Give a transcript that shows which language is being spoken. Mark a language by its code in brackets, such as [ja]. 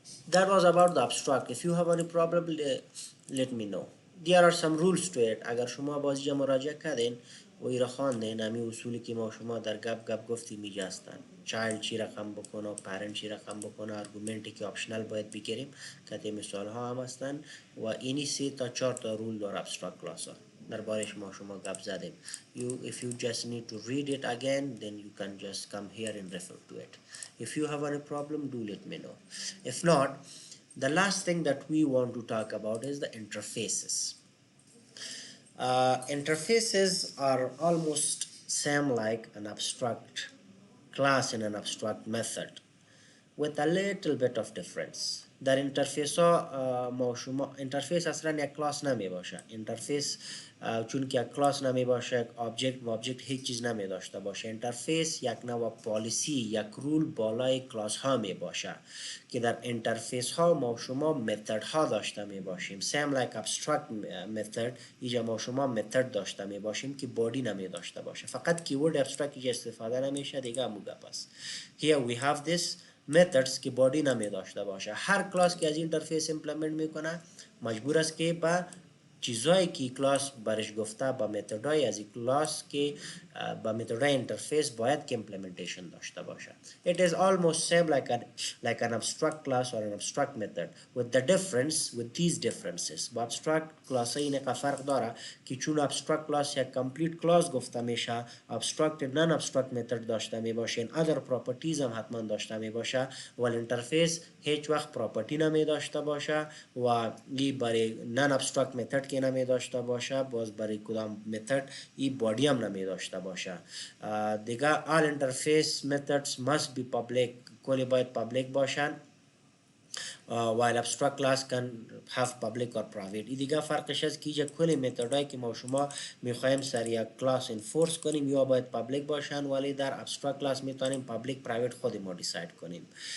[en] That was about the abstract. If you have any problem let me know. There are some rules to it. [fa] اگر شما بازی مراجعه کردین و ایرا خواندین همین اصولی که ما شما در گپ گفتیم میجا هستن چایلد چی رقم بکنه پرنت چی رقم بکنه ارگومنتی که آپشنال باید بگیریم که مثال ها هم هستن و اینی 3 تا 4 تا رول داره ابسترکت کلاس ها دربارش ما شما گپ زدیم. [en] If you just need to read it again then you can just come here and refer to it. If you have any problem do let me know. If not The last thing that we want to talk about is the interfaces. Interfaces are almost same like an abstract class in an abstract method, with a little bit of difference. [fa] در اینترفیس ها ما شما اینترفیس اصلا یک کلاس نمی باشه. اینترفیس چون که یک کلاس نمی باشه، یک آبجکت و آبجکت هیچ چیز نمی داشته باشه. اینترفیس یک نوع پالیسی، یک رول بالای کلاس ها می باشه که در اینترفیس ها ما شما متد ها داشته می باشیم. [en] same like abstract method، [fa] اینجا ما شما متد داشته می باشیم که بادی نمی داشته باشه. فقط کیورد abstract اینجا استفاده نمیشه دیگه. موگه پس [en] here we have this methods [fa] که بادی نمی داشته باشه. هر کلاس که از اینترفیس ایمپلمنت میکنه مجبور است که با چیزایی که کلاس برش گفته با متدای از کلاس که با متدای اینترفیس باید که implementation داشته باشه. [en] It is almost same like an abstract class or an abstract method with the difference with these differences. [fa] با abstract class اینه که فرق داره که چون abstract class یک complete class گفته میشه، abstract non abstract method داشته می باشه، other properties هم حتما داشته می باشه، ولی اینترفیس هیچ وقت پراپرتی نمی داشته باشه و این برای non abstract method که نمی داشته باشه، باز برای کدام method این بادی هم نمی داشته باشه. دیگه [en] all interface methods must be public، [fa] کلی باید public باشن. [en] while abstract class can have public or private. [fa] این دیگه فرقش است که اینجا کلی متدایی که ما شما میخوایم سر یک کلاس انفورس کنیم یا باید پابلیک باشن، ولی در abstract class میتونیم پابلیک پرایوت خود ما دیساید کنیم.